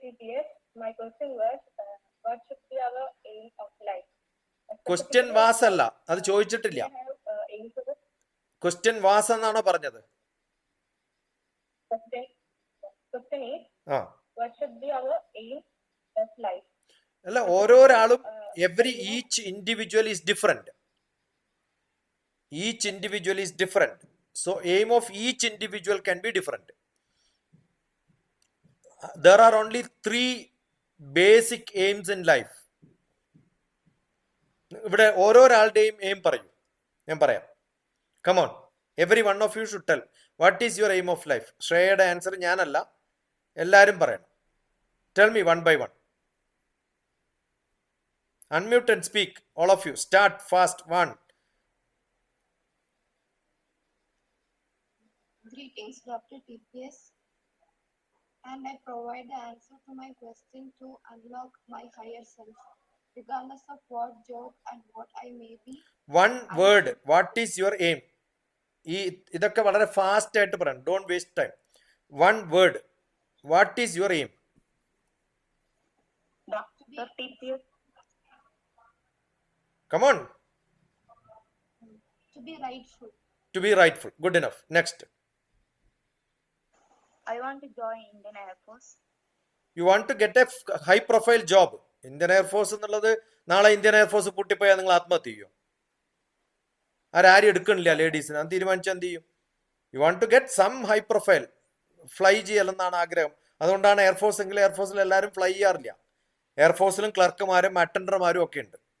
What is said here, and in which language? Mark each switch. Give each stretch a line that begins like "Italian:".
English: TPS, my question was, what should be our aim of life? Question was
Malayalam: അല്ല, അത് ചോദിച്ചിട്ടില്ല.
English: We have aim for the question was
Malayalam: എന്നാണോ പറഞ്ഞത്?
English: question is, ah, what should be our aim of life?
Malayalam: അല്ല, ഓരോരാളും
English: Each individual is different. Each individual is different. So aim of each individual can be different. There are only 3 basic aims in life.
Malayalam: ഇവിടെ ഓരോരാളുടെയും aim പറയൂ, ഞാൻ പറയാം.
English: Come on, every one of you should tell what is your aim of life.
Malayalam: ശ്രേയയുടെ answer ഞാനല്ല, എല്ലാവരും പറയണം.
English: Tell me one by one. Unmute and speak, all of you. Start fast. 1. Greetings, Dr. TPS. And I provide the answer to my question to unlock my higher self, regardless of what job and what I may be. One word. What is your aim?
Malayalam: ഇതൊക്കെ വളരെ fast ആയിട്ട് പറയണം.
English: Don't waste time. One word. What is your aim? Dr. TPS, Come on. To be rightful. To be rightful. Good enough. Next. I want to join Indian Air Force. You want to get a high profile job.
Malayalam: Indian Air Force എന്നുള്ളത് നാളെ Indian air force പൂട്ടിപ്പോയാൽ നിങ്ങൾ ആത്മഹത്യ ചെയ്യോ? ആരും എടുക്കണില്ല ലേഡീസിന്. അത് തീരുമാനിച്ചാൽ എന്ത് ചെയ്യും?
English: you want to get some high profile,
Malayalam: fly ചെയ്യലെന്നാണ് ആഗ്രഹം. അതുകൊണ്ടാണ് എയർഫോഴ്സ് എങ്കിൽ എയർഫോഴ്സിൽ എല്ലാവരും ഫ്ലൈ ചെയ്യാറില്ല. എയർഫോഴ്സിലും ക്ലർക്കുമാരും അറ്റൻഡർമാരും ഒക്കെ ഉണ്ട്.